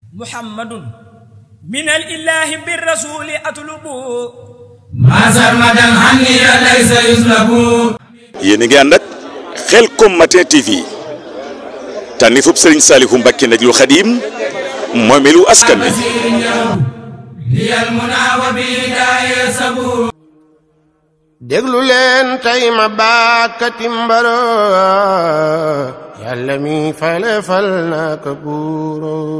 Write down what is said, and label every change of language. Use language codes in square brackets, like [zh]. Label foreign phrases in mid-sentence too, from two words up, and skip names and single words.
[ar] محمد من الإله بالرسول أطلب ما سرمدا عني ليس يسلب. [wo] yéen a ngi ànd ak Khelcom Matin TV tànnifub Serigne Saliou Mbacké Najul Khadim moomeelu askan wi. déglu leen tey ma baakati mbaro yàlla mi fale fal naa ko buuro